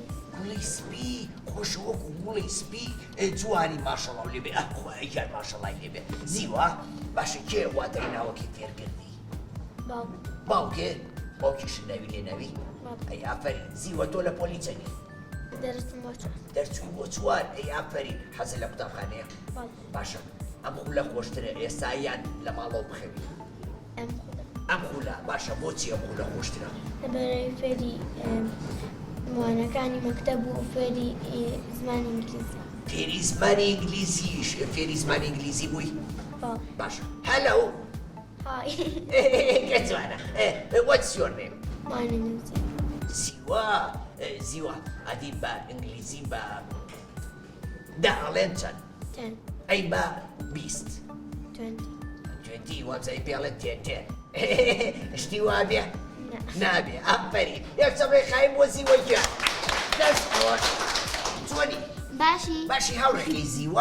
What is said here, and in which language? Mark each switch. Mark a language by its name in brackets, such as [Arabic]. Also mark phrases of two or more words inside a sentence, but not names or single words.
[Central Kurdish] گوڵی سپی خۆشەوەکو گوڵی سپی جوانی ماشەڵاو لێبێ ئەخوایگەر ماشەڵای لێبێ زیوە باشە کێ واتەی ناوەکی تێرکردی باوکێ باوکیشت ناوی لێ ناوی ئەی ئافرین زیوە تۆ لە پۆلی چەنی دەرچوو بۆ چوار ئەی ئافرین حەزە لە قوتابخانەیە باشە ئەم خولە خۆشترە ئێستا یان لە ماڵەوە بخەوی ئەم خولە باشە بۆچی ئەم خولە خۆشترە لەبەرەوەی فێری موانەکانی مەکتەب و فێری زمانی ئینگلیزی فێری زمانی ئینگلیزیش فێری زمانی ئینگلیزی بووی باشە هەلو کە جوانە [English] what's your name [Central Kurdish] زیوە ئەدی بە ئینگلیزی بە دەڵێن چەند ئەی بە 20 وەمزای پێڵێت تێن شتی وا بێ نابێ ئەفەری یەک چەپێک قایم بۆ زیوەی کرد دەست خۆش چۆنی باشی هاوڕێکەی زیوە